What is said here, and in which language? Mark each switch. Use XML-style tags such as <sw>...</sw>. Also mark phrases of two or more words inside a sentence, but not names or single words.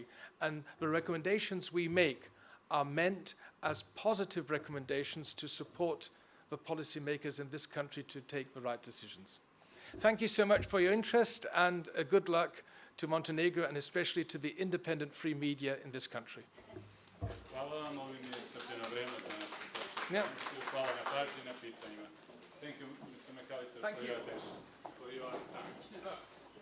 <en>And the recommendations we make are meant as positive recommendations to support the policymakers in this country to take the right decisions. Thank you so much for your interest, and good luck to Montenegro, and especially to the independent free media in this country.</en> <sr>Hvala vam, ovim je iscrpljeno vreme za našu</sr> <en>Yeah.</en> <sr>konferenciju. Hvala na pažnji, na pitanjima.</sr> <en>Thank you, Mr. McAllister, Thank for you. your attention, for your time.</en>